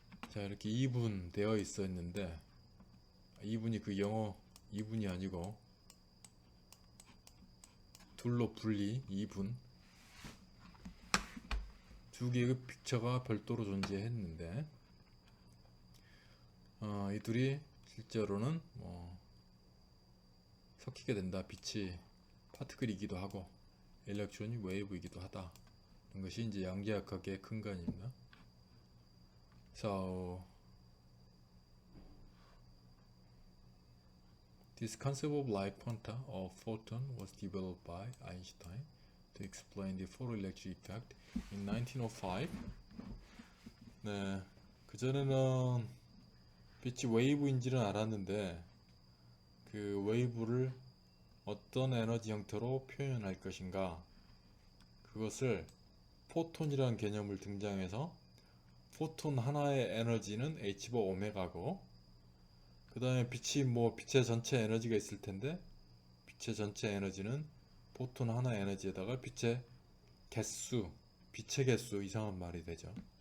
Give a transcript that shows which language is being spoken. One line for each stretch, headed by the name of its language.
Korean: 자, 이렇게 2분 되어 있었는데, 2분이 그 영어 2분이 아니고 둘로 분리 2분, 두 개의 픽처가 별도로 존재했는데, 이 둘이 실제로는 섞이게 된다. 빛이 파티클이기도 하고 일렉트론이 웨이브이기도 하다. 이런 것이 이제 양자역학의 근간입니다.
English: So this concept of light quanta or photon was developed by Einstein to explain the photoelectric effect in 1905.
Korean: 네, 그전에는 빛이 웨이브인지는 알았는데, 그 웨이브를 어떤 에너지 형태로 표현할 것인가, 그것을 포톤이라는 개념을 등장해서, 포톤 하나의 에너지는 h바 오메가고, 그 다음에 빛이 빛의 전체 에너지가 있을 텐데, 빛의 전체 에너지는 포톤 하나의 에너지에다가 빛의 개수, 이상한 말이 되죠.